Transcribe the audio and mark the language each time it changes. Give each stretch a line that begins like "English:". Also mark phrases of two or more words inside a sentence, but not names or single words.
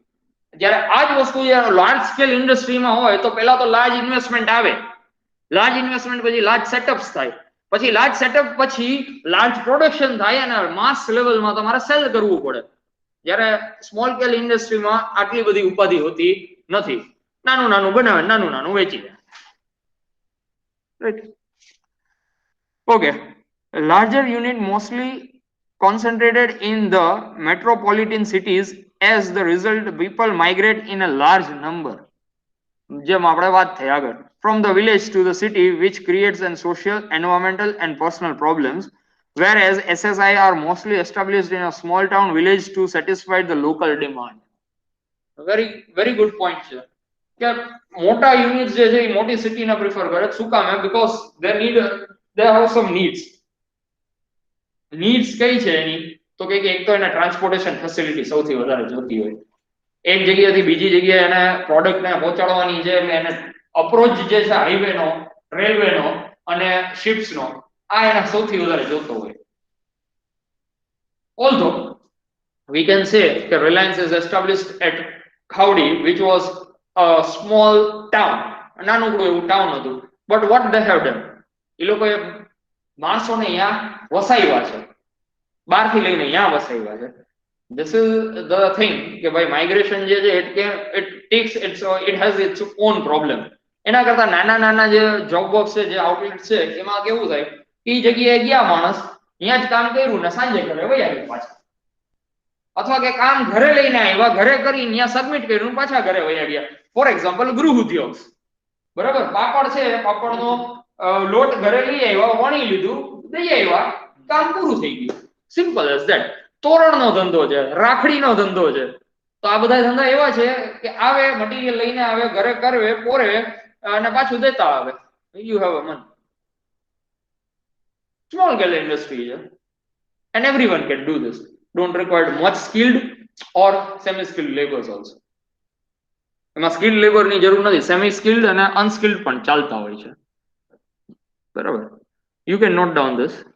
Gujarati: જ્યારે આ જ વસ્તુ
English: large scale industryમાં
Gujarati: હોય તો પહેલા તો
English: large investment
Gujarati: આવે,
English: large investment
Gujarati: પછી
English: large setups
Gujarati: થાય, પછી
English: large setup
Gujarati: પછી
English: large production
Gujarati: થાય અને
English: mass levelમાં
Gujarati: તમારે સેલ કરવું પડે. જ્યારે
English: small scale industryમાં
Gujarati: આટલી બધી ઉપાધિ હોતી નથી. નાનું નાનું બનાવે, નાનું નાનું વેચી દે.
English: Right. Okay. A larger unit mostly concentrated in the metropolitan cities. As the result, people migrate in a large number.
Gujarati: જેમ આપણે વાત થઈ આગળ,
English: from the village to the city, which creates an social, environmental and personal problems. Whereas SSI are mostly established in a small town village to satisfy the local demand. Very good point
Gujarati: છે કે મોટા યુનિટ જે છે એ મોટી સિટીને પ્રિફર કરે. શું કામ?
English: બીકોઝ they have some needs
Gujarati: કઈ છે એની? તો કે એક તો એને
English: transportation facility
Gujarati: સૌથી વધારે જોતી હોય. એક જગ્યાએથી બીજી જગ્યાએ એને પ્રોડક્ટને પહોંચાડવાની છે, એટલે એને અપ્રોચ જે છે હાઈવેનો, રેલવેનો અને શિપ્સનો, આ એને સૌથી વધારે જોતો હોય.
English: Although we can say that Reliance is established at Khawdi, which was a small town,
Gujarati: નાનકડું એવું ટાઉન હતું.
English: But what they have done,
Gujarati: એ લોકોએ માણસોને અહીંયા વસાવ્યા છે, બહારથી લઈને અહીંયા વસાવ્યા છે.
English: This is the thing
Gujarati: કે ભાઈ માઇગ્રેશન જે છે
English: it has its own problem.
Gujarati: એના કરતા નાના નાના જે
English: job box
Gujarati: છે, જે આઉટલેટ છે, એમાં કેવું થાય, એ જગ્યાએ ગયા માણસ, અહીંયા જ કામ કર્યું ને સાંજે ઘરે વહી આવ્યું પાછા. અથવા કે કામ ઘરે લઈને આવ્યા, ઘરે કરીને ત્યાં સબમિટ કર્યું, પાછા ઘરે વહી આવ્યા.
English: for example
Gujarati: ગૃહ ઉદ્યોગ, બરાબર, પાપડ છે, પાપડનો લોટ ઘરે લઈ આવ્યા, વણી લીધું, દઈ આવ્યા, કામ પૂરું થઈ ગયું.
English: simple as that.
Gujarati: તોરણનો ધંધો છે, રાખડીનો ધંધો છે. તો આ બધા ધંધા એવા છે કે આવે, મટીરિયલ લઈને આવે, ઘરે કરવે, પોરે અને પાછું દેતા આવે.
English: you have a man. small scale industry છે, and everyone can do this, don't require much skilled or semi skilled labors also.
Gujarati: એમાં
English: skilled labor
Gujarati: ની જરૂર નથી,
English: semi skilled
Gujarati: અને unskilled પણ ચાલતા હોય છે, બરાબર.
English: You can note down this.